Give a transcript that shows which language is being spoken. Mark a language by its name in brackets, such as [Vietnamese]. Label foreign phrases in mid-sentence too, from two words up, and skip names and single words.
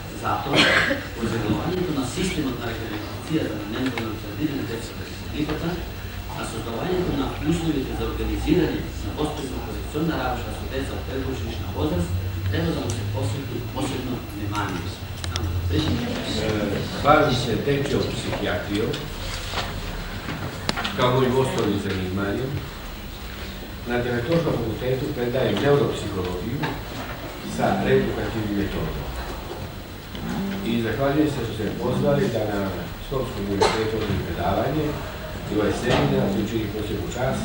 [Macedonian] Затоа, оземјувањето на системот на рехабилитацијата на ментално ретардирани деца во републиката, а создавањето на условите за организирање на успешна корекционна работа со деца во предучилишна возраст треба да му се посвети посебно внимание. [Serbian] Bavi se dečjom psihijatrijom, kao mojim osnovnim zanimanjem. Na Dialektološkom fakultetu predajem neuropsihologiju sa reedukativnim metodom. I zahvaljujem se što ste me pozvali da na Skopskom univerzitetu održim predavanje i ovaj seminar mi učini posebnu čast.